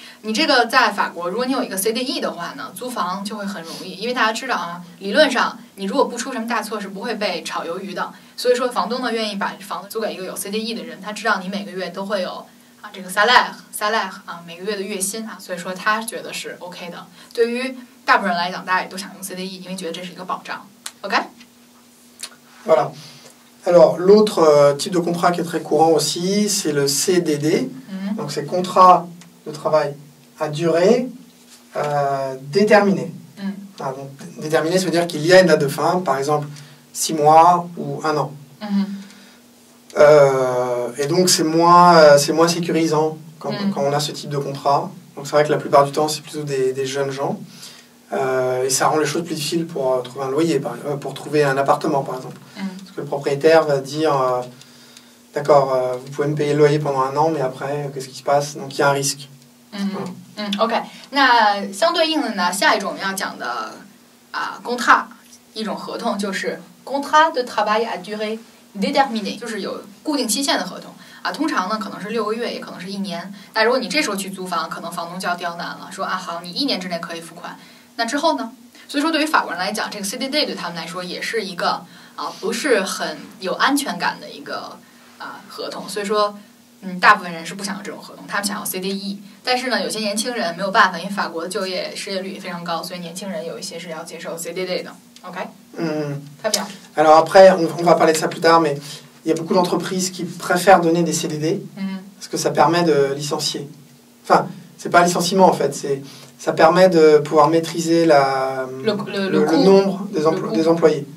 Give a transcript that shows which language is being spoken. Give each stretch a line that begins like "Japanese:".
Chinese: 你这个在法国，如果你有一个 CDI 的话呢，租房就会很容易，因为大家知道啊，理论上你如果不出什么大错是不会被炒鱿鱼的。所以说房东呢愿意把房子租给一个有 CDI 的人，他知道你每个月都会有这个 salaire 啊，每个月的月薪啊，所以说他觉得是 OK 的。对于大部分人来讲，大家也都想用 CDI， 因为觉得这是一个保障。 OK。
French: Voilà. Alors l'autre type de contrat qui est très courant aussi, c'est le CDD. Donc c'est contrat de travail à durée déterminée. Donc, déterminé, ça veut dire qu'il y a une date de fin, par exemple 6 mois ou 1 an. Et donc, c'est moins sécurisant quand on a ce type de contrat. Donc, c'est vrai que la plupart du temps, c'est plutôt des jeunes gens. Et ça rend les choses plus difficiles pour trouver un loyer, pour trouver un appartement, par exemple. Parce que le propriétaire va dire, d'accord, vous pouvez me payer le loyer pendant 1 an, mais après, qu'est-ce qui se passe? Donc, il y a un risque.
Chinese: OK， 那相对应的呢，下一种要讲的contrat， 一种合同就是 contrat de travail à durée déterminée，就是有固定期限的合同通常呢可能是6个月，也可能是1年。那如果你这时候去租房，可能房东就要刁难了，说好，你1年之内可以付款，那之后呢？所以说对于法国人来讲，这个 CDD 对他们来说也是一个不是很有安全感的一个合同，所以说大部分人是不想要这种合同，他们想要 CDI。但是呢，有些年轻人没有办法，因为法国的就业失业率也非常高，所以年轻人有一些是要接受 CDD 的。
French: OK， très bien. Alors après, on va parler de ça plus tard, mais il y a beaucoup d'entreprises qui préfèrent donner des CDD parce que ça permet de licencier. Enfin, c'est pas un licenciement en fait, ça permet de pouvoir maîtriser le nombre des employés.